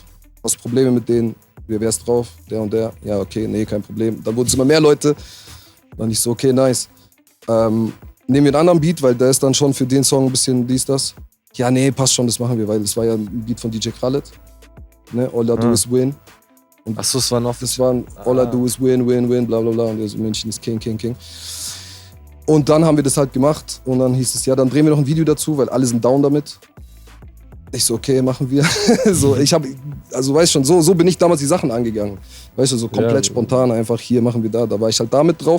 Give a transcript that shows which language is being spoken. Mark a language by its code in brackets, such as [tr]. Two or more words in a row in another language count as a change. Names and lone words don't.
[de] Hast du Probleme mit denen? Wer wär's drauf? Der und der? Ja, okay, nee, kein Problem. Dann wurden es immer mehr Leute. Dann ich so, okay, nice. Nehmen wir einen anderen Beat, weil der ist dann schon für den Song ein bisschen dies, das. Ja, nee, passt schon, das machen wir, weil das war ja ein Beat von DJ Khaled. Ne? [en] All I do is win. [de] Achso, es war noch. Das war [en] All I do is win, win, win, [de] bla bla bla. Und der so, München ist King, King, King. Und dann haben wir das halt gemacht. Und dann hieß es, ja, dann drehen wir noch ein Video dazu, weil alle sind down damit. Ich so, okay, machen wir. So, also weißt schon, so bin ich damals die Sachen angegangen. Weißt du, so komplett spontan, einfach hier machen wir da war ich halt damit drauf.